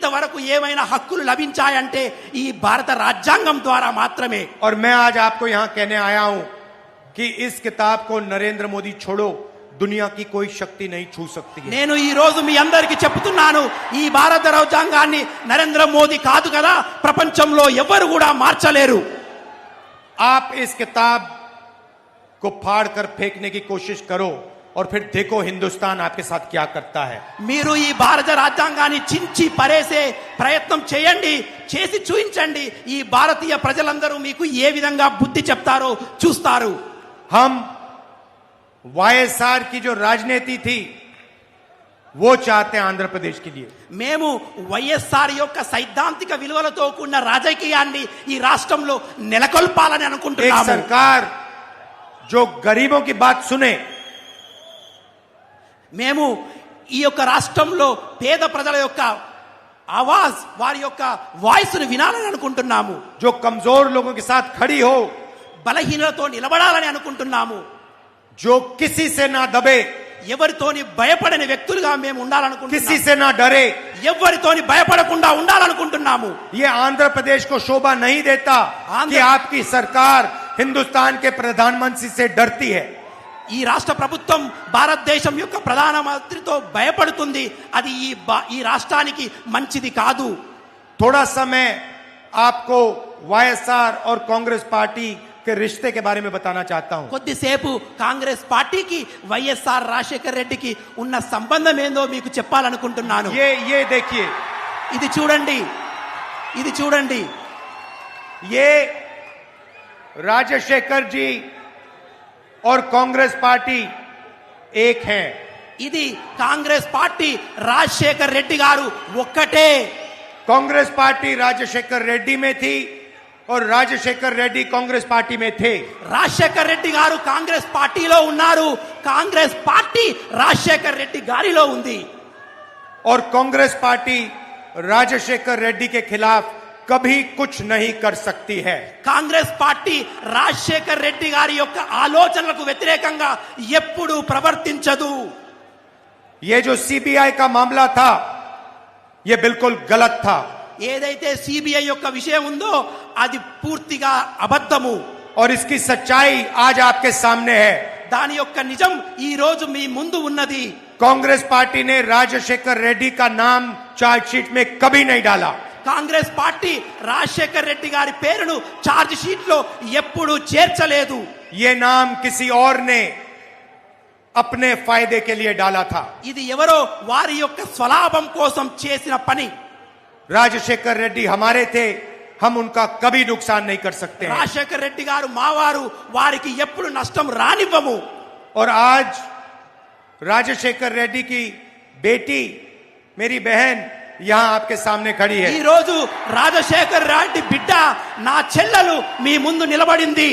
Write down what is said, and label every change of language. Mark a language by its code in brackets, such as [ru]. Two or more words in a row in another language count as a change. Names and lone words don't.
[te] ఇంతవరకు ఏమైనా హక్కులు లభించాయంటే ఈ భారత రాజ్యాంగం ద్వారా మాత్రమే. [hi] और मैं आज आपको यहां कहने आया हूं कि इस किताब को नरेंद्र मोदी छोड़ो, दुनिया की कोई शक्ति नहीं छू सकती है. [te] నేను ఈ రోజు మీ అందరికీ చెప్తున్నాను, ఈ భారత రాజ్యాంగాన్ని నరేంద్ర మోదీ కాదు కదా, ప్రపంచంలో ఎవరు కూడా మార్చలేరు. [hi] आप इस किताब को फाड़ कर फेंकने की कोशिश करो और फिर देखो हिंदुस्तान आपके साथ क्या करता है. [te] మీరు ఈ భారత రాజ్యాంగాన్ని చించి పరేసే ప్రయత్నం చేయండి, చేసి చూపించండి. ఈ భారతీయ ప్రజలందరూ మీకు ఏ విధంగా బుద్ధి చెప్తారో చూస్తారు. [hi] हम वाईएसआर की जो राजनीति थी वो चाहते हैं आंध्र प्रदेश के लिए. [te] మేము వైఎస్ఆర్ యొక్క సైద్ధాంతిక విలువలతో కూడిన రాజకీయాన్ని ఈ రాష్ట్రంలో నెలకొల్పాలని [hi] एक [te] అనుకుంటున్నాము. [hi] सरकार जो गरीबों की बात सुने, [te] మేము ఈ యొక్క రాష్ట్రంలో పేద ప్రజల యొక్క ఆవాజ్, వారి యొక్క వాయిస్ ను వినాలని అనుకుంటున్నాము. [hi] जो कमजोर लोगों के साथ खड़ी हो, [te] బలహీనలతో నిలబడాలని అనుకుంటున్నాము. [hi] जो किसी से ना दबे, [te] ఎవరితోని భయపడని వ్యక్తులుగా మేము [hi] किसी [te] ఉండాలనుకుంటున్నాము. [hi] से ना डरे. [te] ఎవరితోని భయపడకుండా ఉండాలనుకుంటున్నాము. [hi] ये आंध्र प्रदेश को शोभा नहीं देता कि आपकी सरकार हिंदुस्तान के प्रधानमंत्री से डरती है. [te] ఈ రాష్ట్ర ప్రభుత్వం భారతదేశం యొక్క ప్రధానమంత్రితో భయపడుతుంది. అది ఈ రాష్ట్రానికి మంచిది కాదు. [hi] थोड़ा समय आपको वाईएसआर और कांग्रेस पार्टी के रिश्ते के बारे में बताना चाहता हूं. [te] కొద్దిసేపు కాంగ్రెస్ పార్టీకి వైఎస్ఆర్ రాజశేఖర్ రెడ్డికి ఉన్న సంబంధం ఏందో మీకు చెప్పాలనుకుంటున్నాను. [hi] ये देखिए, [te] ఇది చూడండి, ఇది చూడండి. [hi] ये राजशेखर जी और कांग्रेस पार्टी एक हैं. [te] ఇది కాంగ్రెస్ పార్టీ, రాజశేఖర్ రెడ్డి గారు ఒక్కటే. [hi] कांग्रेस पार्टी राजशेखर रेड्डी में थी और राजशेखर रेड्डी कांग्रेस पार्टी में थे. [te] రాజశేఖర్ రెడ్డి గారు కాంగ్రెస్ పార్టీలో ఉన్నారు, కాంగ్రెస్ పార్టీ రాజశేఖర్ రెడ్డి గారిలో ఉంది. [hi] और कांग्रेस पार्टी राजशेखर रेड्डी के खिलाफ कभी कुछ नहीं कर सकती है. [te] కాంగ్రెస్ పార్టీ రాజశేఖర్ రెడ్డి గారి యొక్క ఆలోచనలకు వ్యతిరేకంగా ఎప్పుడూ ప్రవర్తించదు. [hi] ये जो सीबीआई का मामला था, ये बिल्कुल गलत था. [te] ఏదైతే సిబిఐ యొక్క విషయం ఉందో అది పూర్తిగా అబద్ధము. [hi] और इसकी सच्चाई आज आपके सामने है. [te] దాని యొక్క నిజం ఈ రోజు మీ ముందు ఉన్నది. [hi] कांग्रेस पार्टी ने राजशेखर रेड्डी का नाम चार्जशीट में कभी नहीं डाला. [te] కాంగ్రెస్ పార్టీ రాజశేఖర్ రెడ్డి గారి పేరును [en] charge sheet [te] లో ఎప్పుడు చేర్చలేదు. [hi] ये नाम किसी और ने अपने फायदे के लिए डाला था. [te] ఇది ఎవరో వారి యొక్క స్వలాభం కోసం చేసిన పని. [hi] राजशेखर रेड्डी हमारे थे, हम उनका कभी नुकसान नहीं कर सकते हैं. [te] రాజశేఖర్ రెడ్డి గారు మావారు, వారికి ఎప్పుడు నష్టం రానివ్వము. [hi] और आज राजशेखर रेड्डी की बेटी, मेरी बहन यहां आपके सामने खड़ी है. [te] ఈ రోజు రాజశేఖర్ రెడ్డి బిడ్డ, నా చెల్లెలు మీ ముందు నిలబడింది.